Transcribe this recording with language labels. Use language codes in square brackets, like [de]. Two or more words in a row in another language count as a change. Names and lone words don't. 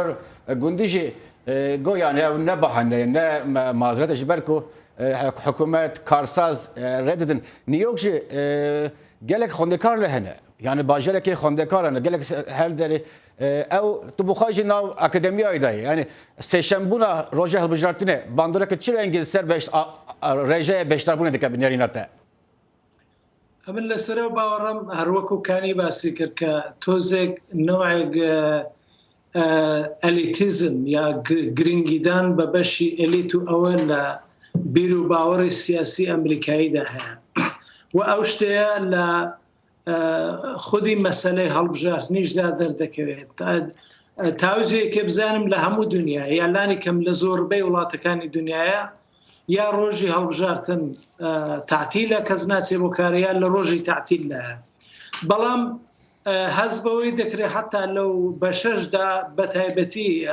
[ku] Gundî jî got yani ev ne bahane ne mazeret ji ber ku hikûmet karsaz reddidin. New York jî gelek xwendekar li hene. Yani bajarekê xwendekar hene gelek her derê ew tu bixwe jî nav akademiyayê de ye. Yani sêşembûna roja hilbijartinê bandoreke çi rengî ser rêjeya beşdarbûnê dike bi nêrîna te? [ckb] من لەسەر باوەڕم هەروەکوکانی باسی کرد کە تۆزێک نوعێک ئەلیتیزم یا گرنگیدان بە بەشی ئەلیت و ئەوە لە بیر و باوەڕی سیاسی ئەمریکاییدا هەیە و ئەو شتەیە لە خودی مەسەلەی هەڵبژاردنیشدا دەردەکەوێت تاوزێکێ بزانم لە هەموو دنیا یالانی کەم لە زۆربەی وڵاتەکانی دنیاە یا ڕۆژی هەڵبژارتن تعتیلە کەس ناچێ بۆ کاریان لە ڕۆژی تعتیل لە بەڵام هەز بەوەی دەکرێت حتا لەو بە شەشدا بەتایبەتی